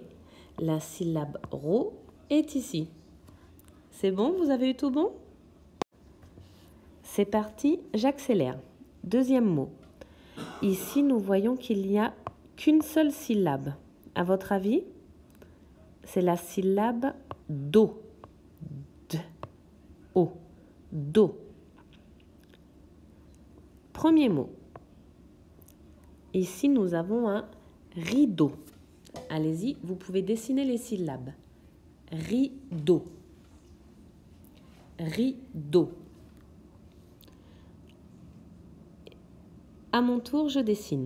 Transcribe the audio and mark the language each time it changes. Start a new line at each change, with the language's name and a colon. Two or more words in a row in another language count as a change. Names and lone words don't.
French: La syllabe ro est ici. C'est bon, vous avez eu tout bon? C'est parti, j'accélère. Deuxième mot. Ici, nous voyons qu'il n'y a qu'une seule syllabe. À votre avis, c'est la syllabe do. D, o, do. Premier mot. Ici, nous avons un rideau. Allez-y, vous pouvez dessiner les syllabes. Rideau. rideau. À mon tour, je dessine.